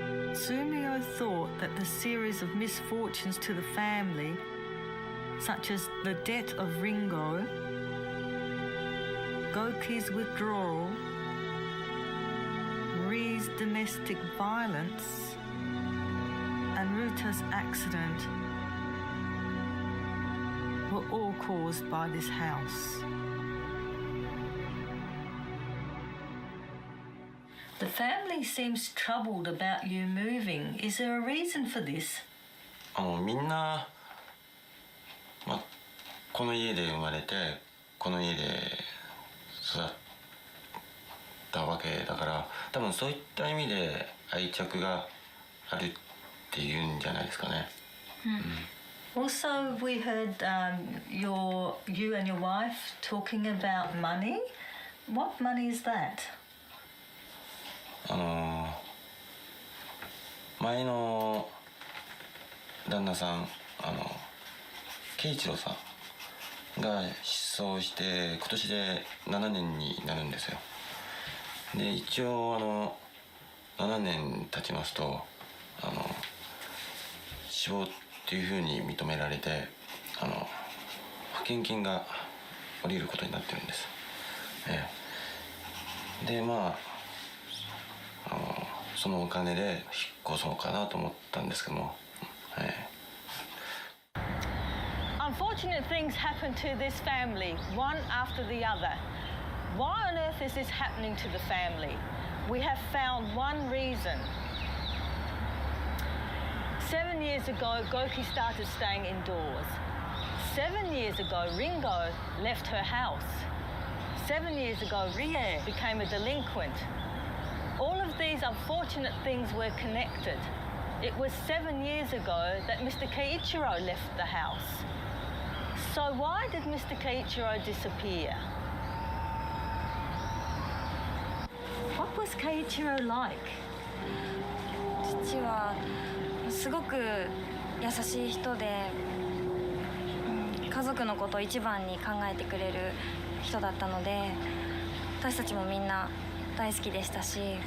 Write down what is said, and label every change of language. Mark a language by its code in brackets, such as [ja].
[en] Sumio thought that the series of misfortunes to the family, such as the death of Ringo, Goki's withdrawal, Ri's domestic violence, and Ruta's accident, were all caused by this house. The family seems troubled about you moving. Is there a reason for this? [ja] みんな、この家で生まれてこの家で育ったわけだから、多分そういった意味で愛着があるっていうんじゃないですかね。 [en] Also, we heard you and your wife talking about money. What money is that? [ja] 前の旦那さん、圭一郎さんが失踪して今年で7年になるんですよ。で一応7年経ちますと死亡っていうふうに認められて保険金が下りることになってるんです。でそのお金で引っ越そうかなと思ったんですけども。 [en] Unfortunate things happen to this family, one after the other. Why on earth is this happening to the family? We have found one reason. 7 years ago, Goki started staying indoors. 7 years ago, Ringo left her house. 7 years ago, Rie became a delinquent. All of these unfortunate things were connected. It was 7 years ago that Mr. Keiichiro left the house. So why did Mr. Keiichiro disappear? What was Keiichiro like? [ja] 父はすごく優しい人で、家族のことを一番に考えてくれる人だったので、私たちもみんな大好きでしたし。